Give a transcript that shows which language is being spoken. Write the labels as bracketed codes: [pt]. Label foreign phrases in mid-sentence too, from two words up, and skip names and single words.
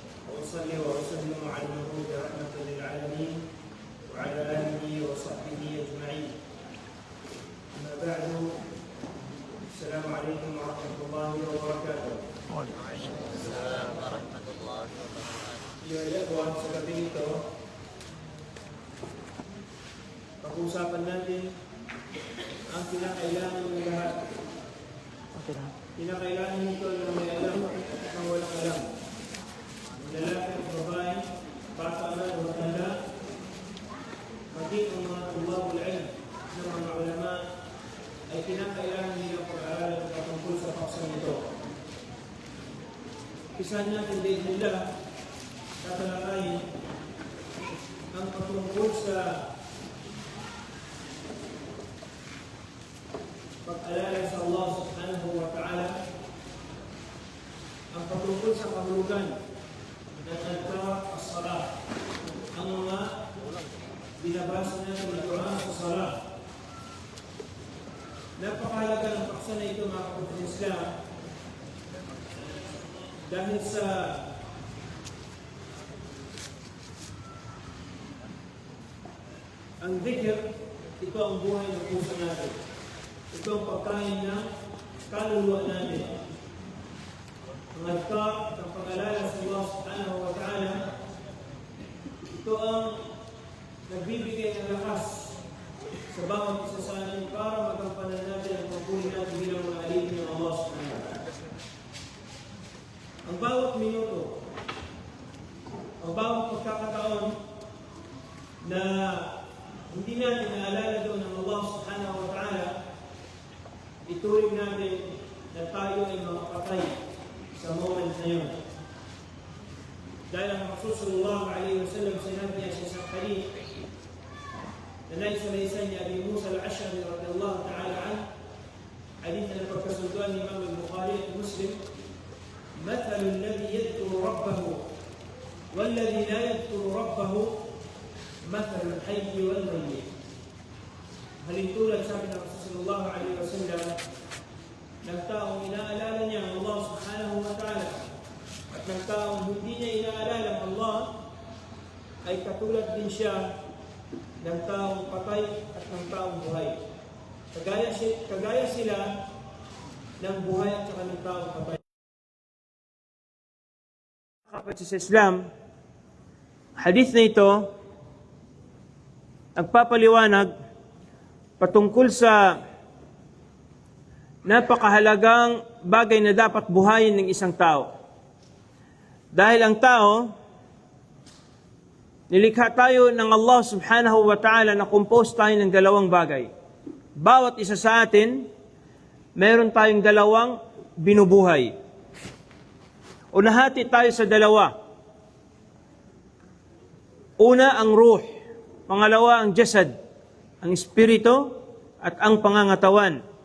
[ar] وأصلي وأسلم على المبعوث رحمة للعالمين وعلى آله وصحبه أجمعين. أما بعد، السلام عليكم ورحمة الله وبركاته. السلام ورحمة الله وبركاته. يا إخوان, [tl] sa gabi ito, pag-uusapan natin ang kinakailangan ng lahat. Kinakailangan nito ng may alam at ng walang alam. Lalaki at babae, bata man o matanda, maging ang mga [ar] طلاب العلم [tl] ng mga ulama ay kinakailangan nilang pag-aaralan patungkol sa paksang ito. Isa natin din nila tatalakayin ang patungkol sa pag-alala sa Allah [ar] سبحانه وتعالى, [tl] ang patungkol sa kahulugan ng [ar] أذكار الصلاة, [tl] ang mga binabasa natin ng Quran sa salah. Napakahalaga ng paksa na ito, mga kapatid ng Islam, dahil sa ang dhikr, ito ang buhay ng puso natin. Ito ang pagkain ng kaluluwa natin. Ang adhkar, ang pag-alala sa Allah [ar] سبحانه وتعالى, [tl] ito ang nagbibigay ng lakas sa bawat isa sa atin para magampanan natin ang pagpuli natin bilang mga alipin ng Allah [ar] سبحانه وتعالى. [tl] Ang bawat minuto, ang bawat pagkakataon na hindi natin naalala doon ng Allah [ar] سبحانه وتعالى, [tl] ituring natin na tayo ay mga patay sa moment na yun. Dahil ang Rasul [ar] صلى الله عليه وسلم [tl] sinabi niya sa isang hadith na naisalaysay ni Abi Musa al-Ash'ari [ar] رضي الله تعالى عنه, [tl] hadith na napagkasunduan ni Imam al-Bukhari at Muslim, [ar] مثل الذي يذكر ربه والذي لا يذكر ربه مثل الحي والميت. [tl] Halintulad sabi ng Rasul [ar] صلى الله عليه وسلم [tl] ng taong inaalala niya ang Allah [ar] سبحانه وتعالى [tl] at ng taong hindi niya inaalala ang Allah ay katulad din siya ng taong patay at ng taong buhay. Kagaya sila ng buhay at saka ng taong patay. Kapatid sa Islam, hadith na ito nagpapaliwanag patungkol sa napakahalagang bagay na dapat buhayin ng isang tao. Dahil ang tao, nilikha tayo ng Allah [ar] سبحانه وتعالى [tl] na compose tayo ng dalawang bagay. Bawat isa sa atin, meron tayong dalawang binubuhay. Unahati tayo sa dalawa. Una, ang ruh. Pangalawa, ang jasad, ang espiritu at ang pangangatawan.